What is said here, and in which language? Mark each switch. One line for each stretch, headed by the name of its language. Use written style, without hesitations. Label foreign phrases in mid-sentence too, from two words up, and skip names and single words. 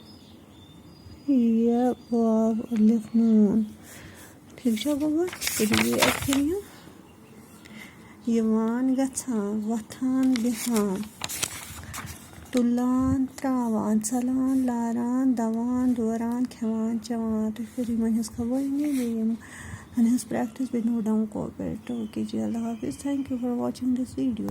Kashmiri: یہِ واو الف نوٗن ٹھیٖک چھا گوٚمُت کٔرِو بیٚیہِ اَتھ کٔرِو یِوان گژھان وۄتھان بیٚہان تُلان ترٛاوان ژَلان لاران دَوان دوران کھٮ۪وان چٮ۪وان تُہۍ کٔرِو یِمن ہٕنٛز قوٲنی بیٚیہِ یِم ہٕنٛز پرٛٮ۪کٹِس بیٚیہِ
English: note down cooperate okay
Kashmiri: جی اللہ حافظ
English: thank you for watching this video